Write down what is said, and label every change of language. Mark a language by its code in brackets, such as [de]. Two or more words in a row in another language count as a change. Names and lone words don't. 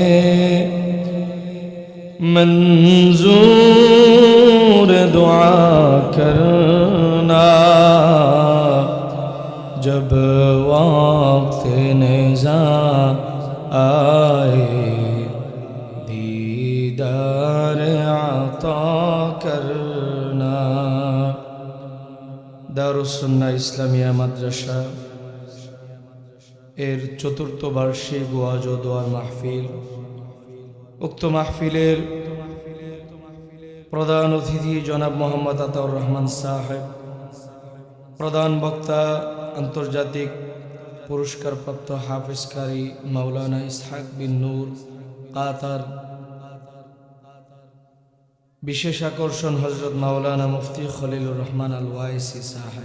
[ur] منظور دعا کرنا جب وقت نزاع آئے دیدار عطا کرنا [bn] দারুস-সুন্নাহ ইসলামিয়া মাদ্রাসা এর চতুর্থ বার্ষিক ওয়াজ ও দোয়ার মাহফিল উক্ত মাহফিলের প্রধান অতিথি জনাব মোহাম্মদ আতাউর রহমান সাহেব, প্রধান বক্তা আন্তর্জাতিক পুরস্কারপ্রাপ্ত হাফেজ কারি মাওলানা ইসহাক বিন নূর কাতার, বিশেষ আকর্ষণ হযরত মাওলানা মুফতি খলিলুর রহমান আল ওয়াইসি সাহেব।